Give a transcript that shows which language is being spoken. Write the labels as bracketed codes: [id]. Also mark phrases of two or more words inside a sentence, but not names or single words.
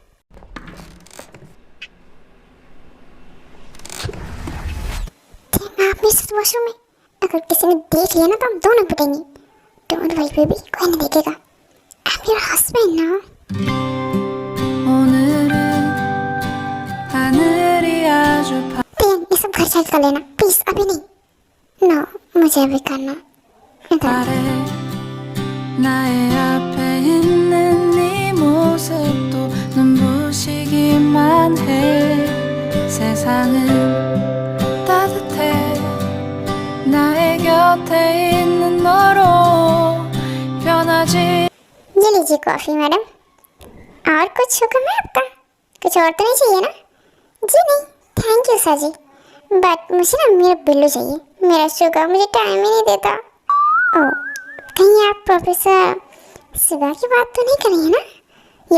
[hi] आप मेरे वॉशरूम में, अगर किसी ने देख लिया ना तो हम दोनों पिटेंगे। [en] Don't worry baby, [hi] कोई नहीं देखेगा। [en] I am your husband now. [hi] ये सब घर चल कर लेना प्लीज, अभी नहीं। नो मुझे अभी करना। [ko] 나의 앞에 있는 네 모습도 눈부시기만 해. 세상은 따뜻해. 나의 곁에 있는 너로 변하지. [hi] ये लीजिए कॉफी मैडम, और कुछ हुक्म है आपका? कुछ और तो नहीं चाहिए ना? जी नहीं [en] thank you sir [hi] जी, बट मुझे ना मेरा बिल्लू चाहिए, मेरा शुगर मुझे टाइम ही नहीं देता। ओह कहीं आप प्रोफेसर सुगा की बात तो नहीं कर रही है ना?